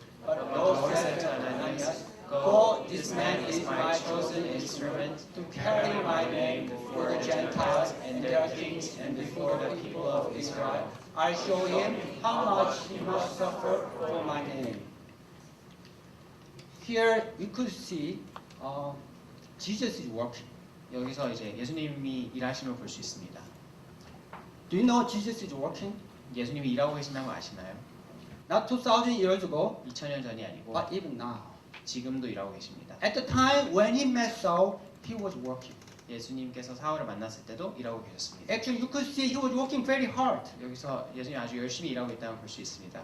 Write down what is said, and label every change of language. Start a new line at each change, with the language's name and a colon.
English: But the Lord said to Ananias, Go, this man is my chosen instrument to carry my name before the Gentiles and their kings and before the people of Israel. I show him how much he must suffer for my name. Here you could see Jesus is working.
Korean: 여기서 이제 예수님이 일하심을 볼 수 있습니다.
English: Do you know Jesus is working?
Korean: 예수님이 일하고 계신다는 거 아시나요?
English: Not 2,000 years ago,
Korean: 2000년 전이 아니고
English: but even now.
Korean: 지금도 일하고 계십니다.
English: At the time when he met Saul, he was working.
Korean: 예수님께서 사울을 만났을 때도 일하고 계셨습니다.
English: Actually, you could see he was working very hard.
Korean: 여기서 예수님이 아주 열심히 일하고 있다는 걸 볼 수 있습니다.